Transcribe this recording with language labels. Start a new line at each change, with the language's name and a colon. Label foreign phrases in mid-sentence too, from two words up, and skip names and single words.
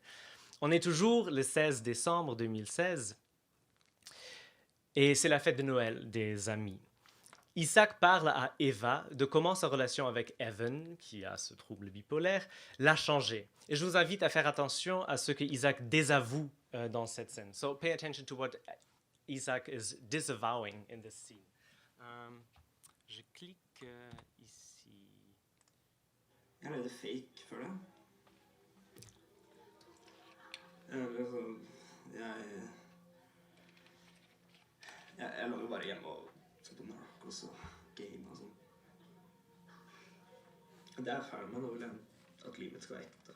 French: On est toujours le 16 décembre 2016 et c'est la fête de Noël des amis. Isaac parle à Eva de comment sa relation avec Evan, qui a ce trouble bipolaire, l'a changé. Et je vous invite à faire attention à ce que Isaac désavoue dans cette scène.
English: So pay attention to what Isaac is disavowing in this scene.
French: Je clique ici.
Norwegian: Jeg levde fake før det. Jeg lå jo bare hjemme og så på Narcos og game og sånn. Det er ferdig med nå, vil jeg at livet skal være ekte.